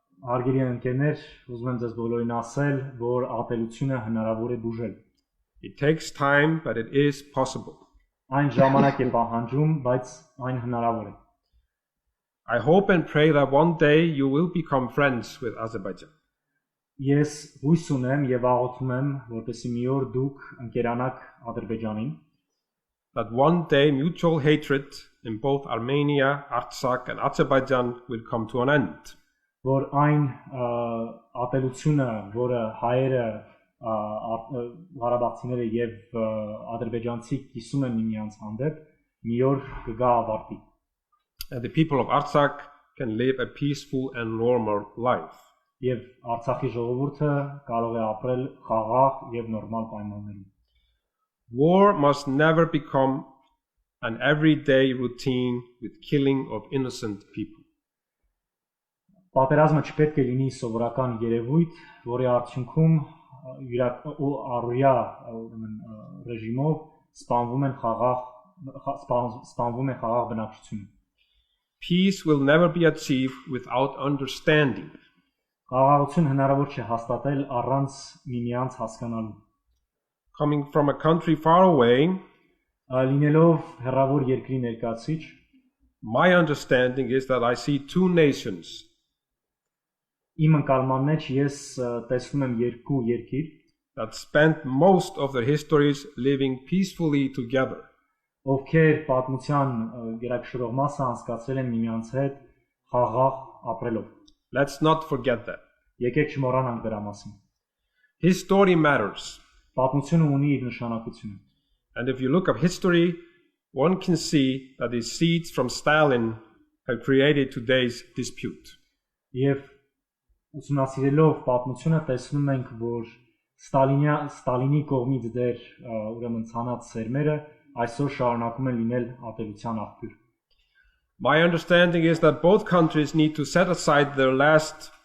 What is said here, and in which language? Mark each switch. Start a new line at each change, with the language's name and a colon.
Armenian: Հարգելի ընկերներ, ուզում եմ ձեզ բոլորին ասել, որ ատելությունը հնարավոր է բուժել։
English: It takes time, but it is possible.
Armenian: Այն ժամանակ է պահանջում, բայց այն հնարավոր է։
English: I hope and pray that one day you will become friends with Azerbaijan.
Armenian: Ես հույս ունեմ եւ աղոթում եմ, որպեսզի մի օր դուք ընկերանաք Ադրբեջանին։
English: That one day mutual hatred in both Armenia, Artsakh and Azerbaijan will come to an end.
Armenian: Որ այն ատելությունը, որը հայերը, ղարաբաղցիները եւ ադրբեջանցի կիսում են միմյանց հանդեպ, մի օր կգա ավարտի։
English: And the people of Artsakh can live a peaceful and normal life.
Armenian: Եվ Արցախի ժողովուրդը կարող է ապրել խաղաղ եւ նորմալ պայմաններում։
English: War must never become an everyday routine with killing of innocent people.
Armenian: Պատերազմը չպետք է լինի սովորական երևույթ, որի արդյունքում առօրյա ռեժիմով սպանվում է խաղաղ բնակչությունը։
English: Peace will never be achieved without understanding.
Armenian: Խաղաղություն հնարավոր չէ հաստատել առանց միմյանց հասկանալու։
English: Coming from a country far away,
Armenian: լինելով հեռավոր երկրի ներկայացիչ,
English: my understanding is that I see 2 nations.
Armenian: Իմ ընկալման մեջ ես տեսնում եմ երկու երկիր,
English: that spent most of their histories living peacefully together.
Armenian: Ովքեր պատմության գերակշռող մասը անցկացրել են միմյանց հետ խաղաղ ապրելով։
English: Let's not forget that.
Armenian: Եկեք չմոռանանք դրա մասին։
English: History matters.
Armenian: Պատմությունը ունի իր նշանակությունը։
English: And if you look at history, one can see that the seeds from Stalin have created today's dispute.
Armenian: Եվ ուսումնասիրելով պատմությունը տեսնում ենք, որ Ստալինի կողմից դեր ուրեմն ցանած սերմերը այսօր շարունակում են լինել ատելության աղբյուր։
English: My understanding is that both countries need to set aside their last